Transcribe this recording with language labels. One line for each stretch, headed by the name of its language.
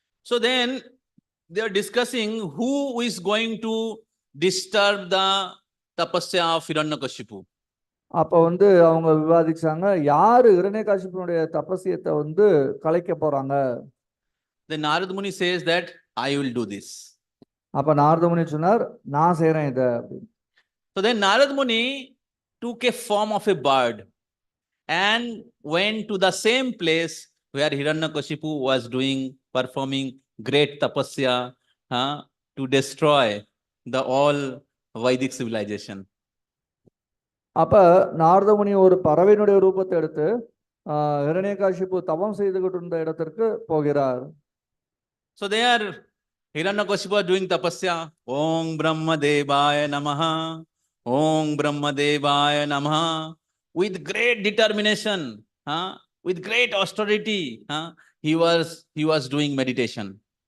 English: So then they are discussing who is going to disturb the tapasya of Hiranyakashipu.
Tamil: அப்ப அவங்க விவாதிச்சாங்க, யாரு ஹிரண்யகாசிபனுடைய தபஸ்யத்தை கலைக்க போறாங்க.
English: Then Narad Muni says that I will do this.
Tamil: அப்ப நாரத முனி சொன்னார், நான் செய்றேன் இத.
English: So then Narad Muni took a form of a bird and went to the same place where Hiranyakashipu was performing great tapasya to destroy the all Vedic civilization.
Tamil: அப்ப நாரத முனி ஒரு பறவையினுடைய ரூபத்தை எடுத்து ஹிரண்யகாசிப்பு தவம் செய்துகிட்டு இருந்த இடத்திற்கு போகிறார்.
English: So there Hiranyakashipu was doing tapasya.
Sanskrit: Om Brahma Devaya Namaha. Om Brahma Devaya Namaha.
English: With great determination, with great austerity, he was doing meditation.